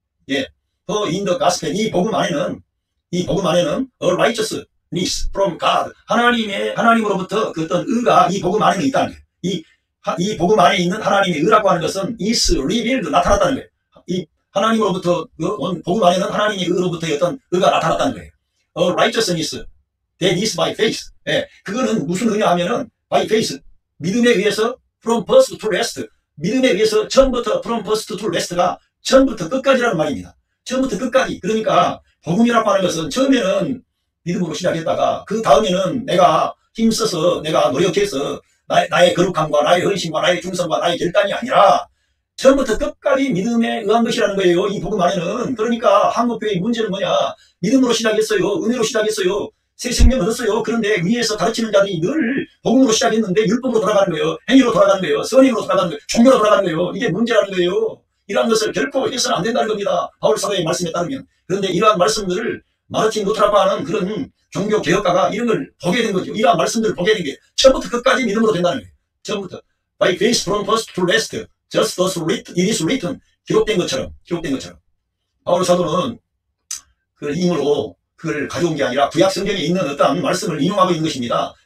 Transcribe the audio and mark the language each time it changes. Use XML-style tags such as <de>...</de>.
<ko>예,</ko> <en>in the gospel</en> <ko>이 복음 안에는</ko> <en>a righteousness from God</en> <ko>하나님으로부터 그 어떤 의가 이 복음 안에는 있다는 거예요. 이 복음 안에 있는 하나님의 의라고 하는 것은</ko> <en>is revealed</en> <ko>나타났다는 거예요. 이 하나님으로부터 복음 안에는 하나님의 의로부터의 어떤 의가 나타났다는 거예요.</ko> <en>righteousness that is by faith.</en> <ko>예, 그거는 무슨 의냐 하면은</ko> <en>by faith</en> <ko>믿음에 의해서</ko> <en>from first to last</en> <ko>믿음에 의해서 처음부터 from first to last가 처음부터 끝까지라는 말입니다. 처음부터 끝까지. 그러니까 복음이라고 하는 것은 처음에는 믿음으로 시작했다가 그 다음에는 내가 힘써서 내가 노력해서 나의 거룩함과 나의 헌신과 나의 충성과 나의 결단이 아니라 처음부터 끝까지 믿음에 의한 것이라는 거예요. 이 복음 안에는. 그러니까 한국교회의 문제는 뭐냐? 믿음으로 시작했어요. 은혜로 시작했어요. 새 생명 얻었어요. 그런데 위에서 가르치는 자들이 늘 복음으로 시작했는데 율법으로 돌아가는 거예요. 행위로 돌아가는 거예요. 선행으로 돌아가는 거예요. 종교로 돌아가는 거예요. 이게 문제라는 거예요. 이러한 것을 결코 해서는 안 된다는 겁니다. 바울 사도의 말씀에 따르면. 그런데 이러한 말씀들을 마르틴 루터라고 하는 그런 종교 개혁가가 이런 걸 보게 된 거죠. 이러한 말씀들을 보게 된 게 처음부터 끝까지 믿음으로 된다는 거예요. 처음부터.</ko> <en>By faith from first to last, just as it is written.</en> <ko>기록된 것처럼. 바울 사도는 그 힘으로 그걸 가져온 게 아니라 구약 성경에 있는 어떠한 말씀을 인용하고 있는 것입니다.</ko>